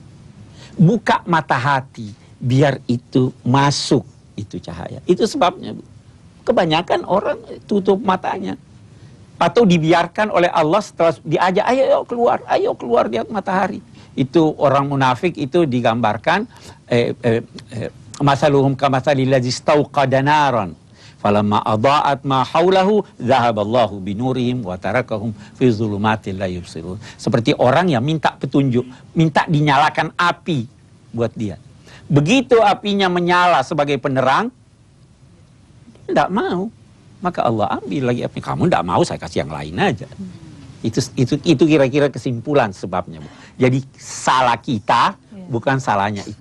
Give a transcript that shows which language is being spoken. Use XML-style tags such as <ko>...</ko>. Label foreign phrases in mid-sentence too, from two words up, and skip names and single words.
<id>Buka mata hati, biar itu masuk itu cahaya. Itu sebabnya kebanyakan orang tutup matanya. Atau dibiarkan oleh Allah setelah diajak, ayo keluar lihat matahari. Itu orang munafik itu digambarkan</id> <ar>مثلهم كمثل الذي استوقد نارا فلما أضاءت ما حوله ذهب الله بنورهم وتركهم في ظلمات لا يبصرون.</ar> <id>Seperti orang yang minta petunjuk, minta dinyalakan api buat dia. Begitu apinya menyala sebagai penerang, tidak mau. Maka Allah ambil lagi api. Kamu tidak mau, saya kasih yang lain aja. Itu kira-kira kesimpulan sebabnya, Bu. Jadi salah kita, bukan salahnya itu.</id>